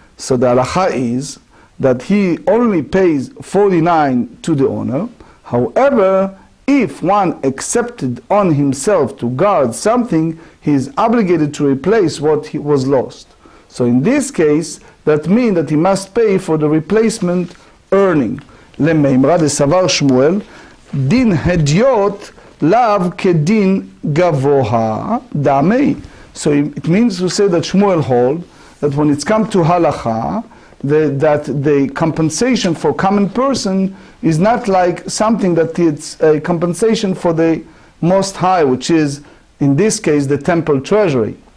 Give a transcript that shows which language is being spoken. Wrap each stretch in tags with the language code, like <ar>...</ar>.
<en>So the halacha is that he only pays 49 to the owner. However, if one accepted on himself to guard something, he is obligated to replace what was lost. So in this case, that means that he must pay for the replacement earning.</en> <he>למימרא דסבר שמואל, דין הדיוט לאו כדין גבוה דמי.</he> <en>So it means to say that Shmuel hold that when it's come to halacha, that the compensation for common person is not like something that it's a compensation for the Most High, which is, in this case, the temple treasury.</en>